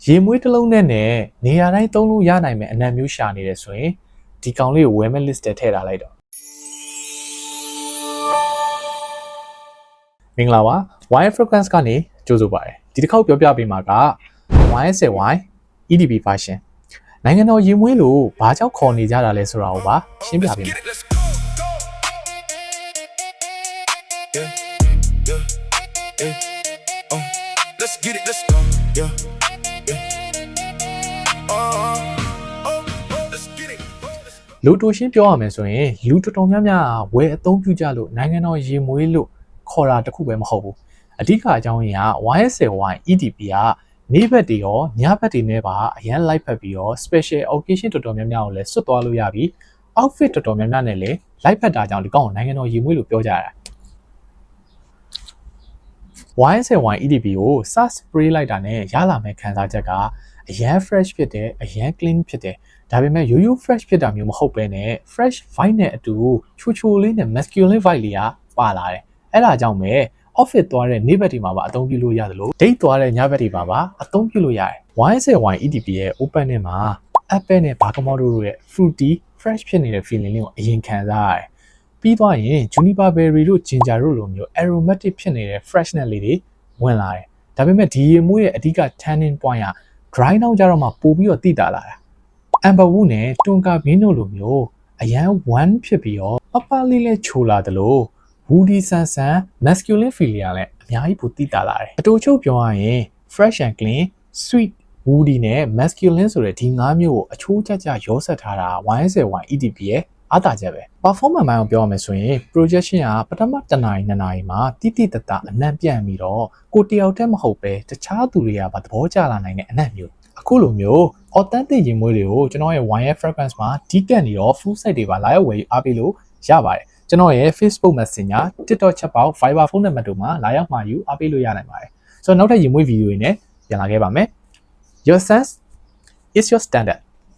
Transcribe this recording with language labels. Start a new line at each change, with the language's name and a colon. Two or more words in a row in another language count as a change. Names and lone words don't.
Burmese: ရေမွေးတစ်လုံးနဲ့နေရာတိုင်းသုံးလို့ရနိုင်မယ့်အနံမျိုးရှာနေတယ်ဆိုရင်ဒီကောင်လေးကိုဝယ်မဲ့ list ထဲထည့်ထားလိုက်တော့မင်္ဂလာပါ Wire Fragrance ကနေကြိုဆိုပါတယ်ဒီတစ်ခေါက်ပြောပြပေးမှာက YSLY EDP version နိုင်ငံတော်ရေမွေးလို့ဘာကြောင့်ခေါ်နေကြတာလဲဆိုတာကိုပါရှင်းပြပေးမယ်
English: Let's get it, let's go. Yeah. Let's get it.
Burmese: လူတူရှင်းပြောရမယ်ဆိုရင်လူတော်တော်များများဝယ်အသုံးပြုကြလို့နိုင်ငံတော်ရေမွေးလို့ခေါ်တာတခုပဲမဟုတ်ဘူးအဓိကအကြောင်းရင်းက YSLY EDP ကနေ့ဘက်တွေရောညဘက်တွေနဲ့ပါအရန်လိုက်ဖက်ပြီးတော့
English: special occasion
Burmese: တော်တော်များများကိုလည်းဆွတ်သွားလို့ရပြီး outfit တော်တော်များများနဲ့လည်းလိုက်ဖက်တာကြောင့်ဒီကောင်ကိုနိုင်ငံတော်ရေမွေးလို့ပြောကြတာYSLY EDP ကိုစ spray လိုက်တာနဲ့ရလာမယ့်ခံစား ချက်ကအရန် fresh ဖြစ်တယ်အရန် clean ဖြစ်တယ်ဒါပေမဲ့ရိုးရိုး fresh ဖြစ်တာမျိုးမဟုတ်ဘဲနဲ့
English: fresh vibe
Burmese: နဲ့အတူချိုလေးနဲ့
English: masculine vibe
Burmese: လေးကပါလာတယ်အဲ့ဒါကြောင့်ပဲ office သွားတဲ့နေ့ဘက်တွေမှာပါအသုံးပြုလို့ရတယ်လို့ date သွားတဲ့ညဘက်တွေမှာပါအသုံးပြုလို့ရတယ် YSLY EDP ရဲ့ open နဲ့မှာ apple နဲ့ bergamot တို့ရဲ့
English: fruity fresh
Burmese: ဖြစ်နေတဲ့ feeling လေးကိုအရင်ခံစားရတယ်ပြီးသွားရင်
English: juniper berry
Burmese: တို့ ginger တို့လိုမျိုး aromatic ဖြစ်နေတဲ့ freshness လေးတွေဝင်လာတယ်။ဒါပေမဲ့ဒီရေမွေးရဲ့အဓိက
English: tannin point
Burmese: က
English: dry down
Burmese: ကြတော့မှပို့ပြီးတော့တိတာလာတာ။
English: amber wood
Burmese: နဲ့
English: tonka bean
Burmese: တို့လိုမျိုးအရန် one ဖြစ်ပြီးတော့ပပလေးလေးချိုလာတယ်လို့ woody ဆန်ဆန်
English: masculine feeling
Burmese: ကလည်းအများကြီးပိုတိတာလာတယ်။အတူချုပ်ပြောရ ရင်
English: fresh and clean, sweet, woody
Burmese: နဲ့ masculine ဆိုတဲ့ဒီ၅မျိုးကိုအချိုးကျကျရောစက်ထားတာ YSLY EDP ရဲ့အားတာချက်ပဲ performance မိုင်းကိုပြောရ မယ်ဆိုရင် projection ကပထမ1နာရီ2နာရီမှာတိတိတတအနံ့ပြန့်ပြီးတော့ကိုတယောက်တည်းမဟုတ်ပဲတခြားသူတွေကပါသဘောကျလာနိုင်တဲ့အနံ့မျိုးအခုလိုမျိုး authentic ရေမွေးတွေကိုကျွန်တော်ရဲ့ Wire Fragrance မှာဒီကတ်နေတော့
English: full site
Burmese: တွေပါလာရောက်ဝယ်ယူအားပေးလို့ရပါတယ်ကျွန်တော်ရဲ့ Facebook Messenger TikTok ချက်ပေါက် Viber ဖုန်းနံပါတ်တို့မှာလာရောက်မှာယူအားပေးလို့ရနိုင်ပါတယ်ဆိုတော့နောက်ထပ်ရေမွေးဗီဒီယိုတွေနဲ့ပြန်လာခဲ့ပါမယ်
English: Your sense is your standard